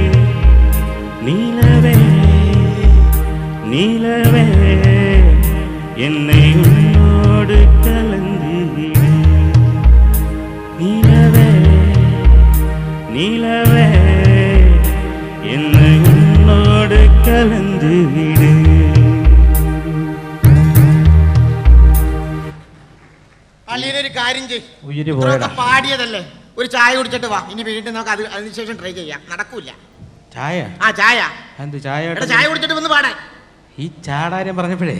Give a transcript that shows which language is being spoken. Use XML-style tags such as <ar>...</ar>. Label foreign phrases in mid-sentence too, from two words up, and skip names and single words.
<ta>நீலவே நீலவே என்னை உன்னோடு கலந்து விடு. நீலவே நீலவே என்னை உன்னோடு கலந்து விடு.</ta> <ml>അളിയനൊരു കാര്യം ചെയ്യ്, ഉയിര് പോയടാ. പാടിയതല്ലേ, ഒരു ചായ കുടിച്ചിട്ട് വാ. ഇനി വീണ്ടും നമുക്ക് അതിനുശേഷം ട്രൈ ചെയ്യാം. നടക്കൂല. ചായ. ആ ചായ. എന്ത് ചായ? എടാ ചായ കുടിച്ചിട്ട് വന്ന് പാടാൻ. ഈ ചാടാര്യം പറഞ്ഞപ്പോഴേ</ml>